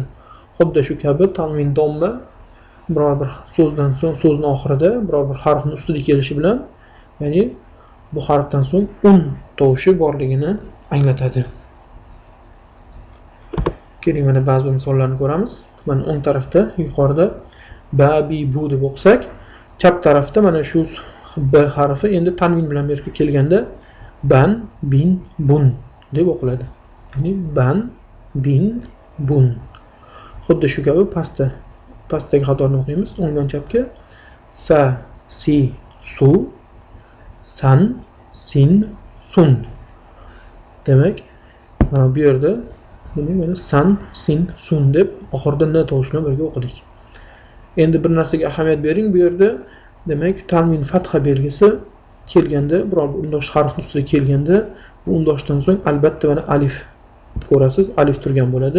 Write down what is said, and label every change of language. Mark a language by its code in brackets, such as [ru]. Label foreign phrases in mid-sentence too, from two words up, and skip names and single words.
[uz] Xuddi shu kabi tanvin domma biror bir so'zdan so'ng so'zning oxirida biror bir harfning ustida kelishi bilan, ya'ni bu harfdan so'ng tovushi borligini anglatadi. Keling, mana ba'zi misollarni ko'ramiz. Mana o'ng tarafda yuqorida ba, bi, bu deb o'qisak, chap tarafda mana shu b harfi endi tanvin bilan birga kelganda ban, bin, bun deb o'qiladi. Ya'ni ban, bin, bun. Xuddi shu kabi pastdagi xatoni o'qiymiz. O'ngdan chapga sa, si, su, san, sin, sun. Demak, bu yerda mana san, sin, sun deb oxirida n tovushi bilan birga o'qidik. Endi bir narsaga ahamiyat bering. Bu yerda demak, tanvin fatha belgisi kelganda, biror undosh harf ustida kelganda, bu undoshdan so'ng albatta mana alif ko'rasiz, alif turgan bo'ladi.